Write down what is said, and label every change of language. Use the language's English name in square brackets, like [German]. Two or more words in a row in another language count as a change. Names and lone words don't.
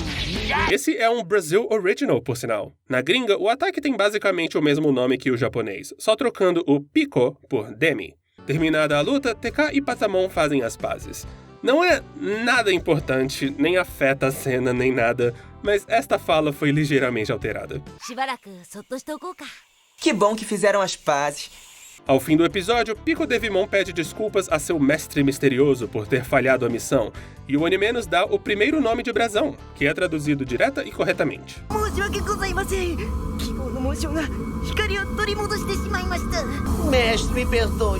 [Portuguese] Esse é um Brasil Original, por sinal. Na gringa, o ataque tem basicamente o mesmo nome que o japonês, só trocando o Pico por Demi. Terminada a luta, TK e Patamon fazem as pazes. Não é nada importante, nem afeta a cena, nem nada, mas esta fala foi ligeiramente alterada. [Japanese] しばらくそっとしておこうか [Portuguese] Que bom que fizeram as pazes. Ao fim do episódio, Pico Devimon pede desculpas a seu mestre misterioso por ter falhado a missão, e o anime nos dá o primeiro nome de brasão, que é traduzido direta e corretamente. Mestre, me perdoe.